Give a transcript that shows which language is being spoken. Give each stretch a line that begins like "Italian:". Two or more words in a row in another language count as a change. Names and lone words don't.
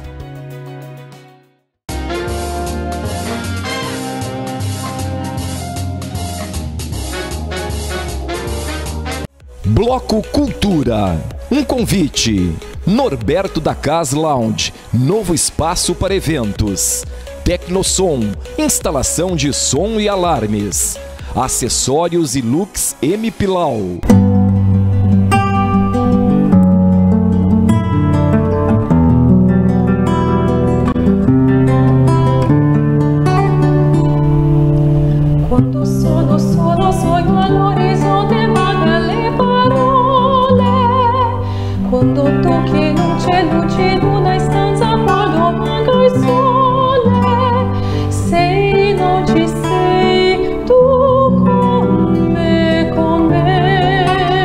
Portuguese: Bloco Cultura. Um convite. Norberto da Cas Lounge. Novo espaço para eventos. Tecnosom. Instalação de som e alarmes. Acessórios e looks M Pilau.
Italian: Quando sono solo, sogno all'orizzonte, vaga le parole. Quando tocchi non c'è luce in una stanza, quando manca il sole. Sei, non ci sei, tu con me, con me.